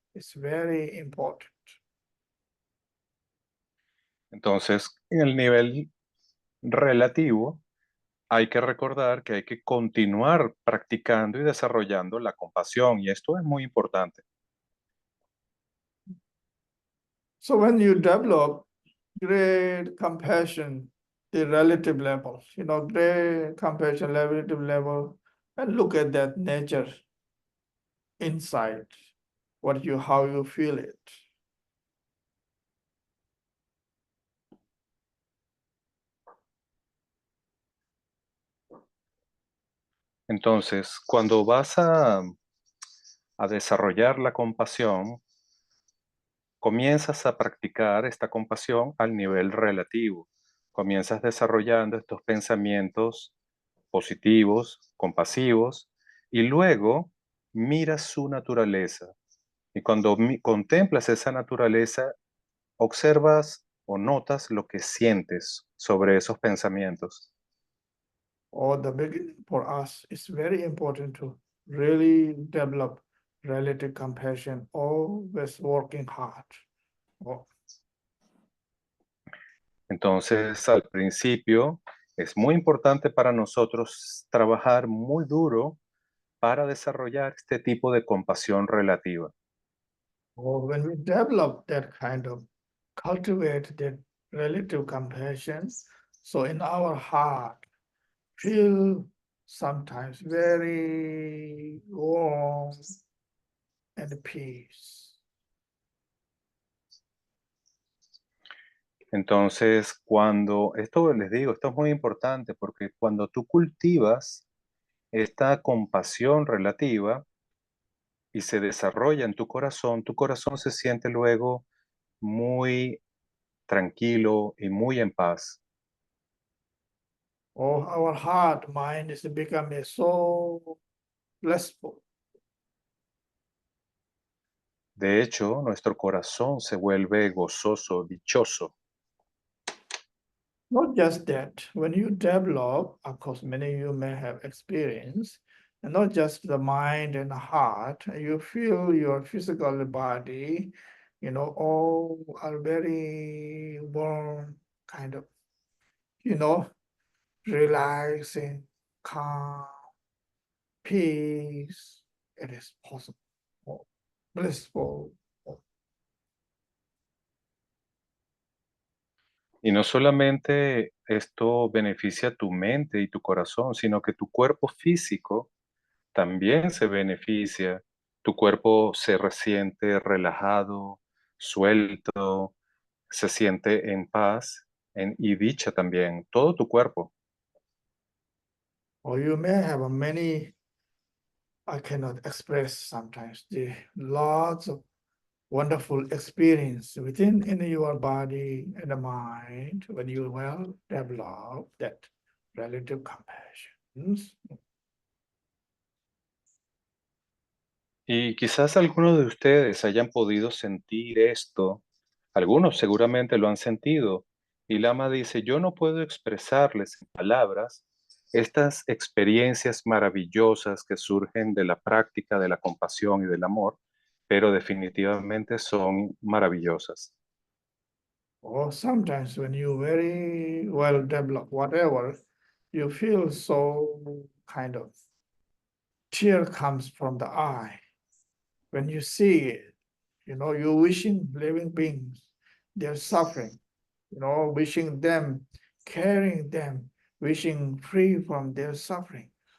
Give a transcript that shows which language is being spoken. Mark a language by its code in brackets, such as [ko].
[en] It's very important. [es] Entonces, en el nivel relativo, hay que recordar que hay que continuar practicando y desarrollando la compasión, y esto es muy importante. [en] So when you develop great compassion, the relative level, great compassion, relative level, and look at that nature inside, how you feel it. [es] Entonces, cuando vas a desarrollar la compasión, comienzas a practicar esta compasión al nivel relativo. Comienzas desarrollando estos pensamientos positivos, compasivos, y luego miras su naturaleza. Y cuando contemplas esa naturaleza, observas o notas lo que sientes sobre esos pensamientos. [en] Or the beginning for us, it's very important to really develop relative compassion, always working hard. Oh, [es] Entonces, al principio, es muy importante para nosotros trabajar muy duro para desarrollar este tipo de compasión relativa. [en] or when we develop that kind of cultivate that relative compassion, so in our heart, feel sometimes very warm and peace. [es] Entonces, esto les digo, esto es muy importante porque cuando tú cultivas esta compasión relativa y se desarrolla en tu corazón se siente luego muy tranquilo y muy en paz. [en] Or our heart, mind is becoming so blissful. [es] De hecho, nuestro corazón se vuelve gozoso, dichoso. [en] Not just that, when you develop, of course, many of you may have experienced, and not just the mind and the heart, you feel your physical body, all are very warm, kind of, you know, relaxing, calm, peace. It is possible, blissful. [es] Y no solamente esto beneficia tu mente y tu corazón, sino que tu cuerpo físico también se beneficia. Tu cuerpo se resiente relajado, suelto, se siente en paz y dicha también, todo tu cuerpo. [en] Or you may have many, I cannot express sometimes, the lots of wonderful experience within in your body and the mind when you well develop that relative compassion. [es] Y quizás algunos de ustedes hayan podido sentir esto, algunos seguramente lo han sentido, y Lama dice, yo no puedo expresarles en palabras estas experiencias maravillosas que surgen de la práctica de la compasión y del amor, pero definitivamente son maravillosas. [en] Or sometimes when you very well develop whatever, you feel so kind of tear comes from the eye when you see it. You're wishing living beings, they're suffering, wishing them, carrying them, wishing free from their suffering.